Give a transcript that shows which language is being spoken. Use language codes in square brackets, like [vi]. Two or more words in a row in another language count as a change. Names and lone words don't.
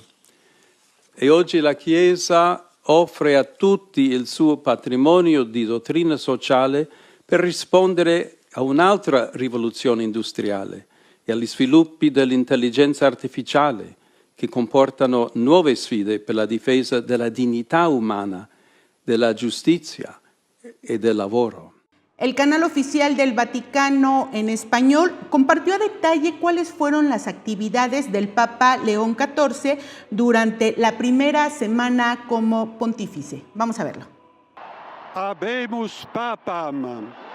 [it] E oggi la Chiesa offre a tutti il suo patrimonio di dottrina sociale per rispondere a un'altra rivoluzione industriale e agli sviluppi dell'intelligenza artificiale, che comportano nuove sfide per la difesa della dignità umana, della giustizia e del lavoro. [es] El canal oficial del Vaticano en español compartió a detalle cuáles fueron las actividades del Papa León XIV durante la primera semana como pontífice. Vamos a verlo. [la] Habemus Papam.